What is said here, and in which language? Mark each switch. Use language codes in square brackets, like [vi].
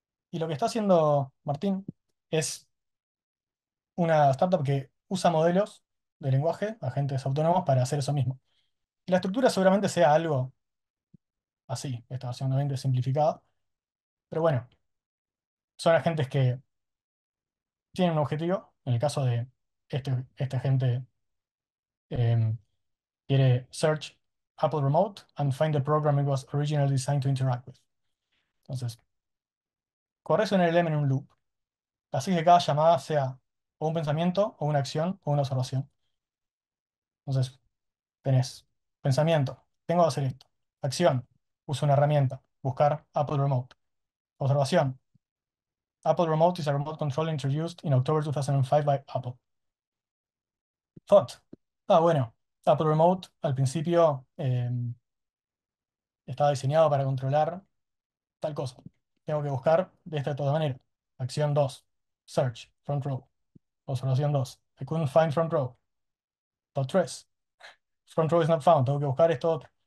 [es] Y lo que está haciendo Martín es una startup que usa modelos de lenguaje, agentes autónomos, para hacer eso mismo. Y la estructura seguramente sea algo así, esta versión obviamente simplificada, pero bueno, son agentes que tienen un objetivo. En el caso de este agente, em, quiere [en] search Apple Remote and find the program it was originally designed to interact with. [es] Entonces, corres un LLM en un loop, así que cada llamada sea o un pensamiento, o una acción, o una observación. Entonces, tenés pensamiento, tengo que hacer esto. Acción, uso una herramienta, buscar Apple Remote. [en] Observación, Apple Remote is a remote control introduced in October 2005 by Apple. Thought, [es] bueno, Apple Remote al principio estaba diseñado para controlar tal cosa. tengo que buscar de esta de todas maneras. Acción 2, search, front row. [en] Observación 2, I couldn't find front row. Top 3, front row is not found, [es] tengo que buscar esto otro.